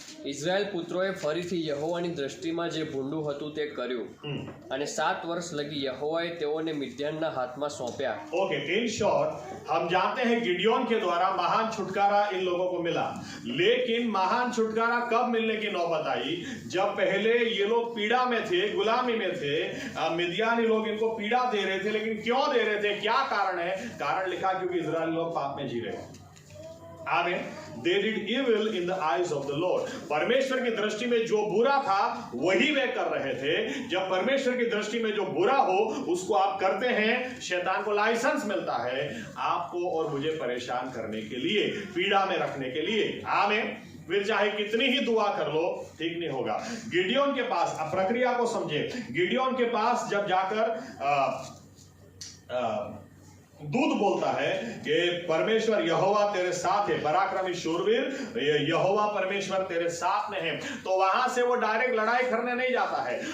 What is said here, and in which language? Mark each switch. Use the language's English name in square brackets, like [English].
[Gujarati] Israel પુત્રોએ ફરીથી યહોવાની દ્રષ્ટિમાં જે ભૂંડું હતું તે કર્યું, અને 7 વર્ષ લગી યહોવાએ તેઓને મિદ્યાનના હાથમાં સોંપ્યા। [English] okay, in short [Hindi] हम जानते हैं गिडियोन के द्वारा महान छुटकारा इन लोगों को मिला, लेकिन महान छुटकारा कब मिलने की नौबत आई? जब पहले ये लोग पीड़ा में थे, गुलामी में थे, मिद्यानी लोग इनको पीड़ा दे रहे थे। लेकिन क्यों दे रहे थे? क्या कारण है? कारण लिखा क्योंकि इजराइल लोग पाप में जी रहे हैं। आमीन। [English] They did evil in the eyes of the Lord। [Hindi] परमेश्वर की दृष्टि में जो बुरा था वही वे कर रहे थे। जब परमेश्वर की दृष्टि में जो बुरा हो उसको आप करते हैं, शैतान को लाइसेंस मिलता है आपको और मुझे परेशान करने के लिए, पीड़ा में रखने के लिए। आमीन। फिर चाहे कितनी ही दुआ कर लो, ठीक नहीं होगा। गिडियोन के पास, अब प्रक्रिया को समझे, गिडियोन के पास जब जाकर दूत बोलता है कि परमेश्वर यहोवा तेरे साथ है, पराक्रमी शूरवीर, यहोवा परमेश्वर तेरे साथ में है, तो वहां से वो डायरेक्ट लड़ाई करने नहीं जाता है।